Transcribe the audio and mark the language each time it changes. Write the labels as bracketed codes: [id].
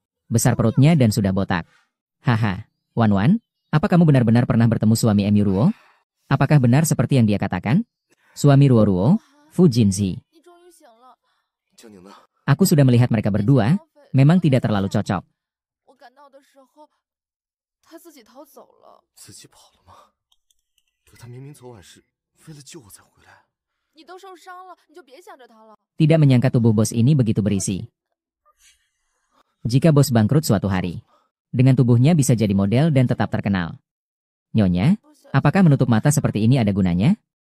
[id] Besar perutnya dan sudah botak. Haha, Wan Wan, apa kamu benar-benar pernah bertemu suami Emu Ruo? Apakah benar seperti yang dia katakan? Suami Ruo Ruo, Fu Jinzi. [zh] 你终于醒了，江宁呢？ [id] Aku sudah melihat mereka berdua, memang tidak terlalu cocok. [zh] 我赶到的时候，他自己逃走了。自己跑了吗？可他明明昨晚是为了救我才回来。你都受伤了，你就别想着他了。 [id] Tidak menyangka tubuh bos ini begitu berisi. Jika bos bangkrut suatu hari, dengan tubuhnya bisa jadi model dan tetap terkenal. Nyonya, apakah menutup mata seperti ini ada gunanya?